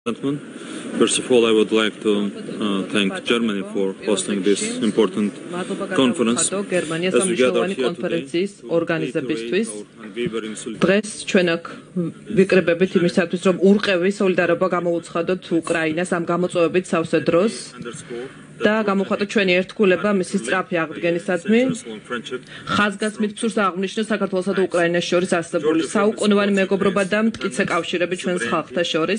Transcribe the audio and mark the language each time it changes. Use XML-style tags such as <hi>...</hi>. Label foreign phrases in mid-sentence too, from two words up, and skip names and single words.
<en>First of all, I would like to thank Germany for hosting this important conference. As we gather here today,</en> <ka>დღეს ჩვენ აქ ვიკრიბებით იმისათვის, რომ ურყევი სოლიდარობა გამოუცხადოთ უკრაინას ამ გამოწვევებით სავსე დროს და გამოხატოთ ჩვენი ერთგულება მისი სწრაფი აღდგენისადმი. ხაზგასმით ფსურს აღნიშნოს საქართველოსა და უკრაინას შორის არსებული საუკუნოვანი მეგობრობა და მტკიცე კავშირები ჩვენს ხალხთა შორის.</ka>